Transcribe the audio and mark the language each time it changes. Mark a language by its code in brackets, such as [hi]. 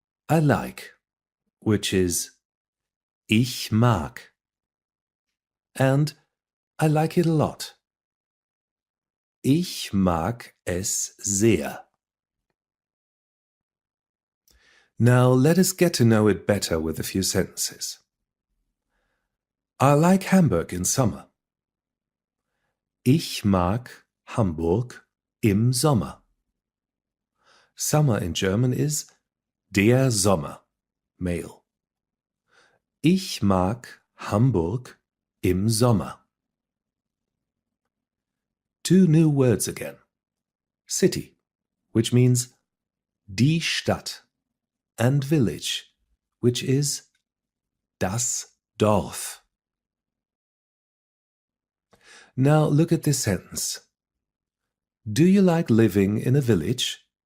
[en] I like, which is [de] ich mag, [en] and I like it a lot. [de] Ich mag es sehr. [en] Now let us get to know it better with a few sentences. I like Hamburg in summer. [de] Ich mag Hamburg im Sommer. [en] Summer in German is [de] der Sommer, [en] male. [de] Ich mag Hamburg im Sommer. [en] Two new words again. City, which means [de] die Stadt, [en] and village, which is [de] das Dorf. [en] Now look at this sentence. Do you like living in a village?